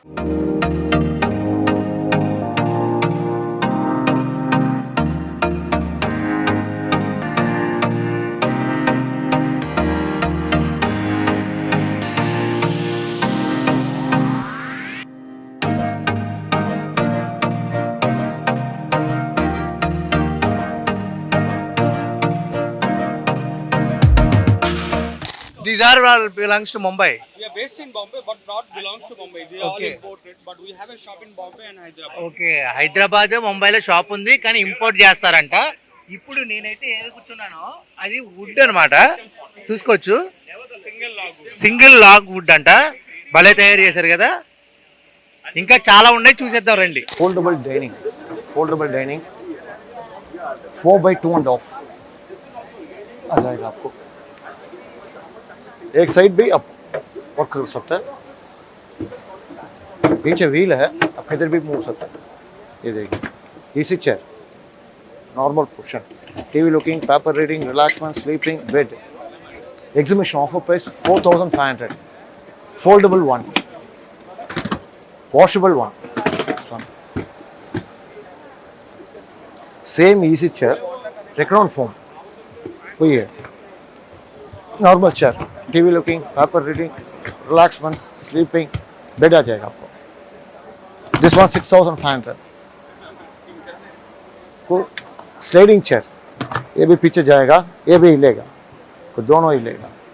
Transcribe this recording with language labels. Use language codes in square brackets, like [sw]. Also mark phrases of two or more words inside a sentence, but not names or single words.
[en] These are all belongs to Mumbai. We are based in Bombay, but not belongs to Mumbai. They are all Okay. imported, but we have a shop in Bombay and Hyderabad. [te] ఓకే, హైదరాబాద్ ముంబైలో షాప్ ఉంది, కానీ ఇంపోర్ట్ చేస్తారంట. ఇప్పుడు నేనైతే ఏది కూర్చున్నానో అది వుడ్ అనమాట. చూసుకోవచ్చు, [en] single log wood [te] అంట. భలే తయారు చేశారు కదా. ఇంకా చాలా ఉన్నాయి, చూసేద్దాం రండి. [en] foldable dining [hi] 4x2.5 आ जाएगा आपको. एक साइड भी आप वर्क कर सकते हैं. पीछे व्हील है, आप किधर भी मूव सकते हैं. ये देखिए, इसी [en] chair, normal portion, TV looking, paper reading, relaxment, sleeping, bed. exhibition offer price 4500. फोल्डेबल one, washable one. This one. Same easy chair, Recron foam. [hi] वही है, [en] normal chair, TV looking, paper reading, relaxment, sleeping, bed [hi] आ जाएगा आपको. [en] this one 6500. [hi] को [en] sliding chair, [hi] ये भी पीछे जाएगा, ये भी हिलेगा, को दोनों हिलेगा.